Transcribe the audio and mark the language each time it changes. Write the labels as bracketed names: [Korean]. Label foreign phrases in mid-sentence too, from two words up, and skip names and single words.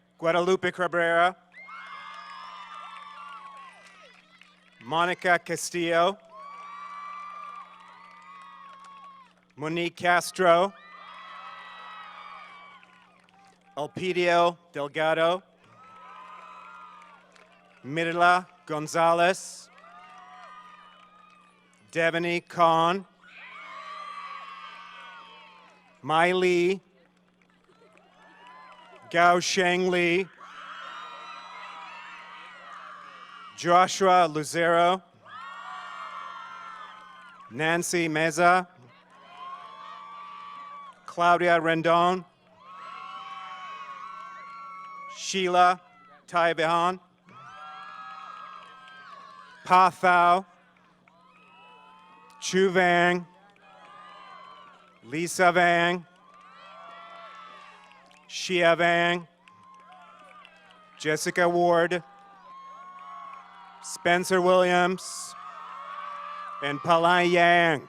[English] Guadalupe Cabrera, Monica Castillo, Monique Castro, Elpidio Delgado, Mirla Gonzalez, Devani Khan, Mai Li, Gao Sheng Li, Joshua Lucero, Nancy Meza, Claudia Rendon, Sheila Taibehan, Pa Thao, Chu Vang, Lisa Vang, Shia Vang, Jessica Ward, Spencer Williams, and Palai Yang.